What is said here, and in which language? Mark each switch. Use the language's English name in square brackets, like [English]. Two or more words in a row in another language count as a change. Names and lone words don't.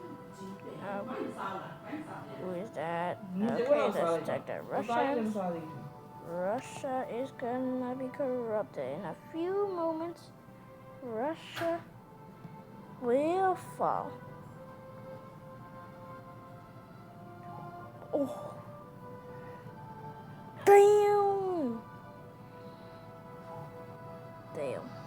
[English] Who is that? Okay, let's check that. [Burmese] ဘာသာရေးမစားသေးဘူး [English] Russia is gonna be corrupted in a few moments. Russia will fall. Oh. Damn. Damn.